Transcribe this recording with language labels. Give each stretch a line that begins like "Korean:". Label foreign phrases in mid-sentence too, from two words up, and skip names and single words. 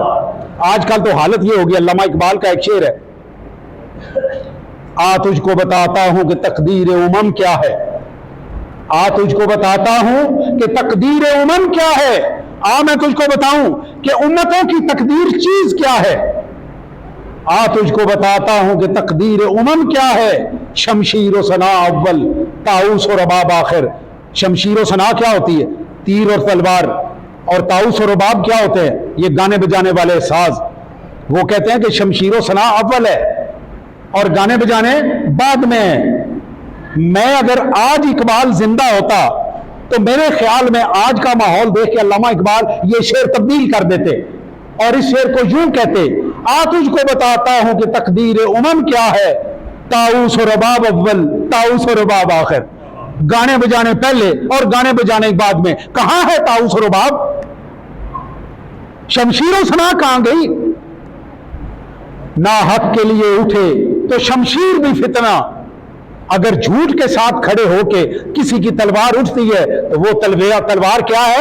Urdu: آج کل تو حالت یہ ہوگی، علامہ اقبال کا ایک شعر ہے، آ تجھ کو بتاتا ہوں کہ تقدیر امم کیا ہے، آ تجھ کو بتاتا ہوں کہ تقدیر امم کیا ہے، آ میں تجھ کو بتاؤں کہ امتوں کی تقدیر چیز کیا ہے، آ تجھ کو بتاتا ہوں کہ تقدیر امم کیا ہے. شمشیر و سنا اول، طاؤس و رباب آخر. شمشیر و سنا کیا ہوتی ہے؟ تیر اور تلوار. اور طاؤس اور رباب کیا ہوتے ہیں؟ یہ گانے بجانے والے ساز. وہ کہتے ہیں کہ شمشیر و سنا اول ہے اور گانے بجانے بعد میں ہیں. میں اگر آج اقبال زندہ ہوتا تو میرے خیال میں آج کا ماحول دیکھ کے علامہ اقبال یہ شعر تبدیل کر دیتے اور اس شعر کو یوں کہتے، آ تجھ کو بتاتا ہوں کہ تقدیر امم کیا ہے، طاؤس و رباب اول، طاؤس و رباب آخر. گانے بجانے پہلے اور گانے بجانے بعد میں. کہاں ہے طاؤس و رباب؟ شمشیر و سنا کہاں گئی؟ نا حق کے لیے اٹھے تو شمشیر بھی فتنہ. اگر جھوٹ کے ساتھ کھڑے ہو کے کسی کی تلوار اٹھتی ہے تو وہ تلوار کیا ہے؟